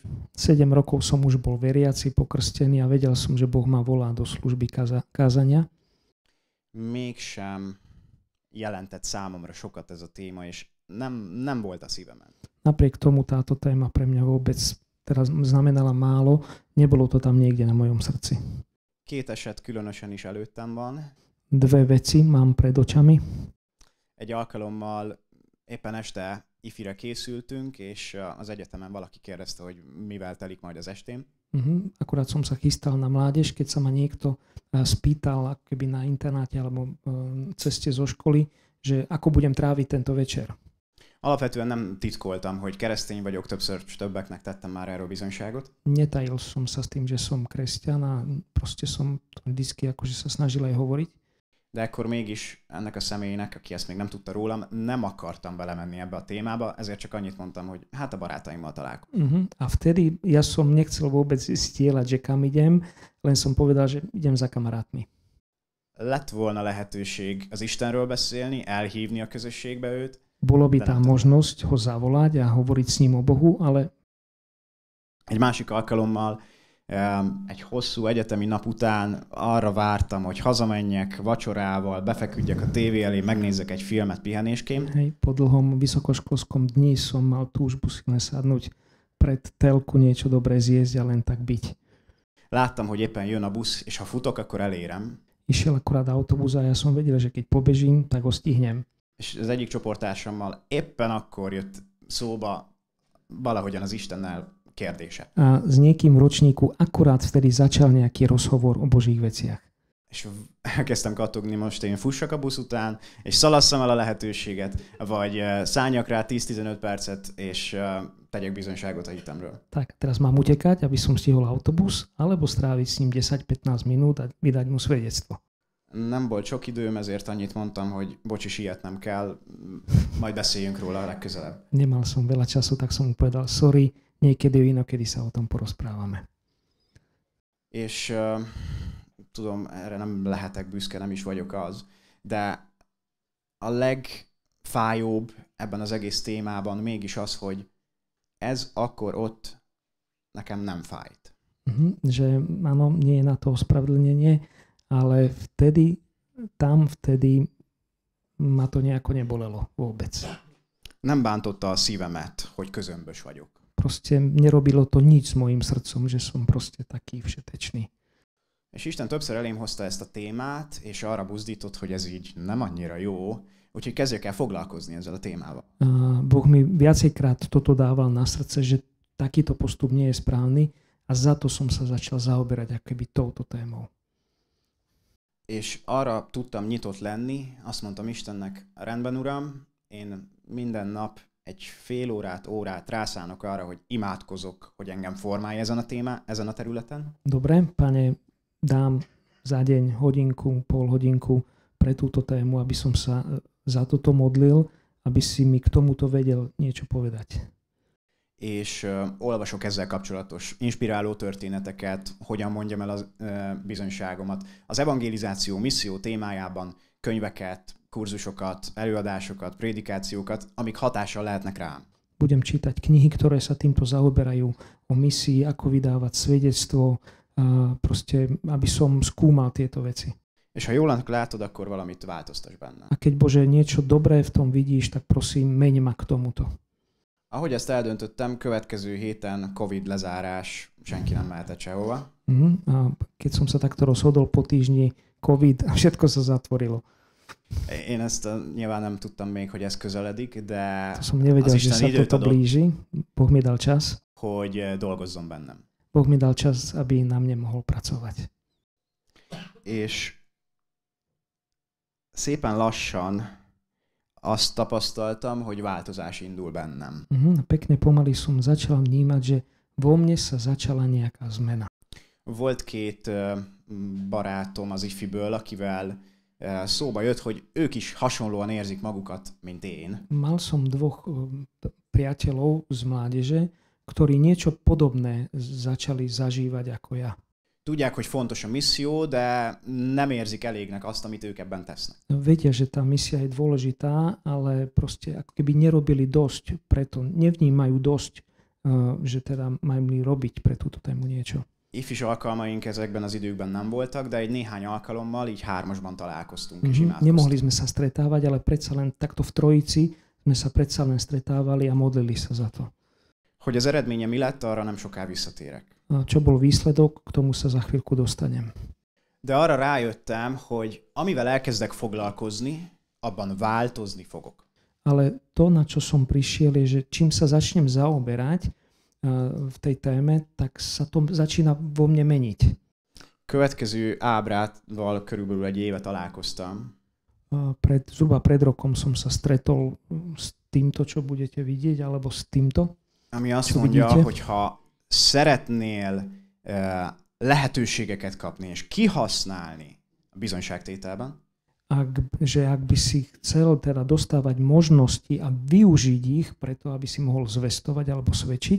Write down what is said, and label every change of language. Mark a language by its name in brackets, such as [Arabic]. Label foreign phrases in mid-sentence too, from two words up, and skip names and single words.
[Slovak] 7 rokov som už bol veriaci, pokrstený a vedel som, že Boh ma volá do služby kázania. [Hungarian] Mégsem jelentett számomra sokat ez a téma, és nem volt a szívemen. [Slovak] Napriek tomu táto téma pre mňa vôbec teraz znamenala málo, nebolo to tam niekde na mojom srdci. [Hungarian] 2 eset különösen is előttem van. [Slovak] 2 veci mám pred očami. [Hungarian] Egy alkalommal éppen este ifire készültünk, és az egyetemen valaki kérdezte, hogy mivel telik majd az estém. [Slovak] Akurát som sa chystal na mládež, keď sa ma niekto spýtal ako keby na internáte alebo ceste zo školy, že ako budem tráviť tento večer. [Hungarian] Alapvetően nem titkoltam, hogy keresztény vagyok, többször többeknek tettem már erről bizonyságot. [Slovak] Netajil som sa s tým, že som kresťan a proste som to vždycky akože sa snažil aj hovoriť. [Hungarian] de ekkor mégis ennek a személynek, aki ezt még nem tudta rólam, nem akartam belemenni ebbe a témába, ezért csak annyit mondtam, hogy hát a barátaimmal találkozom. [Slovak] A vtedy ja som nechcel vôbec stieľať, že kam idem, len som povedal, že idem za kamarátmi. [Hungarian] Lett volna lehetőség az Istenről beszélni, elhívni a közösségbe őt. [Slovak] Bolo by tá možnosť ho zavolať a hovoriť s ním o Bohu, ale [Hungarian] egy másik alkalommal egy hosszú egyetemi nap után arra vártam, hogy hazamenjek vacsorával, befeküdjek a tévé elé, megnézzek egy filmet pihenésként. [Slovak] Hej, po dlhom vysokoškolskom dni som mal túžbu si len sadnúť pred telku, niečo dobré zjesť a len tak byť. [Hungarian] Láttam, hogy éppen jön a busz, és ha futok, akkor elérem. [Slovak] Išiel akurát autobus a ja som vedel, že keď pobežím, tak ho stihnem. [Hungarian] És az egyik csoporttársammal éppen akkor jött szóba valahogyan az Istennel kérdése. [Slovak] A s niekým v ročníku akurát vtedy začal nejaký rozhovor o Božích veciach. [Hungarian] És elkezdtem kattogni, most én fussak a busz után, és szalasszam el a lehetőséget, vagy szálljak rá 10-15 percet, és tegyek bizonyságot a hitemről. [Slovak] Tak, teraz mám utekať, aby som stihol autobus, alebo stráviť s ním 10-15 minút a vydať mu svedectvo. [Hungarian] Nem volt sok időm, ezért annyit mondtam, hogy bocsi, sietnem kell, majd beszéljünk róla a legközelebb. [Slovak] Nemal som veľa času, tak som mu povedal sorry, niekedy inokedy sa o tom porozprávame. [Hungarian] És tudom, erre nem lehetek büszke, nem is vagyok az, de a legfájóbb ebben az egész témában mégis az, hogy ez akkor ott nekem nem fájt. [Slovak] Že áno, nie je na to ospravedlnenie, ale vtedy ma to nejako nebolelo vôbec. [Hungarian] Nem bántotta a szívemet, hogy közömbös vagyok. [Slovak] Proste nerobilo to nič s mojím srdcom, že som proste taký všetečný. [Hungarian] És Isten többször elém hozta ezt a témát, és arra buzdított, hogy ez így nem annyira jó, úgyhogy kezdjek el foglalkozni ezzel a témával. [Slovak] Boh mi viacejkrát toto dával na srdce, že takýto postup nie je správny a za to som sa začal zaoberať akoby touto témou. [Hungarian] És arra tudtam nyitott lenni, azt mondtam Istennek, rendben uram, én minden nap egy fél órát rászánok arra, hogy imádkozok, hogy engem formálj ezen a területen. [Slovak] Dobre, Pane, dám za deň hodinku, pol hodinku pre túto tému, aby som sa za toto modlil, aby si mi k tomuto vedel niečo povedať. [Hungarian] És olvasok ezzel kapcsolatos inspiráló történeteket, hogyan mondjam el a bizonyságomat. Az evangelizáció, misszió témájában könyveket, kurzusokat, előadásokat, prédikációkat, amik hatással lehetnek rám. [Slovak] Budem čítať knihy, ktoré sa týmto zaoberajú o misii, ako vydávať svedectvo, proste, aby som skúmal tieto veci. [Hungarian] És ha jól látod, akkor valamit változtass benne. [Slovak] A keď Bože niečo dobré v tom vidíš, tak prosím, meň ma k tomuto. [Hungarian] Ahogy ezt eldöntöttem, következő héten Covid lezárás, senki nem mehetett sehova. [Slovak] A keď som sa takto rozhodol po týždni Covid, všetko sa zatvorilo. [Hungarian] Én ezt nyilván nem tudtam még, hogy ez közeledik, de [Slovak] to som nevedel, že sa toto blíži. Boh mi dal čas. [Hungarian] Hogy dolgozzon bennem. [Slovak] Boh mi dal čas, aby na mne mohol pracovať. [Hungarian] És szépen lassan azt tapasztaltam, hogy változás indul bennem. [Slovak] Pekne pomaly som začal vnímať, že vo mne sa začala nejaká zmena. [Hungarian] Volt két barátom az ifiből, akivel szóba jött, hogy ők is hasonlóan érzik magukat, mint én. [Slovak] Mal som dvoch priateľov z mládeže, ktorí niečo podobné začali zažívať ako ja. [Hungarian] Tudják, hogy fontos a misszió, de nem érzik elégnek azt, amit ők ebben tesznek. [Slovak] Vedia, že tá misia je dôležitá, ale proste ako keby nerobili dosť, preto nevnímajú dosť, že teda majú robiť pre túto tému niečo. [Hungarian] Ifis alkalmaink ezekben az időkben nem voltak, de egy néhány alkalommal így hármasban találkoztunk és imádkoztunk. [Slovak] Nemohli sme sa stretávať, ale predsa len takto v trojici sme sa predsa len stretávali a modlili sa za to. [Hungarian] Hogy az eredménye mi lett, arra nem soká visszatérek. [Slovak] Čo bol výsledok, k tomu sa za chvíľku dostanem. [Hungarian] De arra rájöttem, hogy amivel elkezdek foglalkozni, abban változni fogok. [Slovak] Ale to, na čo som prišiel, je, že čím sa začnem zaoberať v tej téme, tak sa to začína vo mne meniť. [Hungarian] Következő ábrával körülbelül egy éve találkoztam. [Slovak] Zhruba pred rokom som sa stretol s týmto, čo budete vidieť, alebo s týmto. [Hungarian] Ami azt mondja, hogy ha szeretnél lehetőségeket kapni és kihasználni a bizonyságtételben, [Slovak] ak by si chcel teda dostávať možnosti a využiť ich preto, aby si mohol zvestovať alebo svedčiť,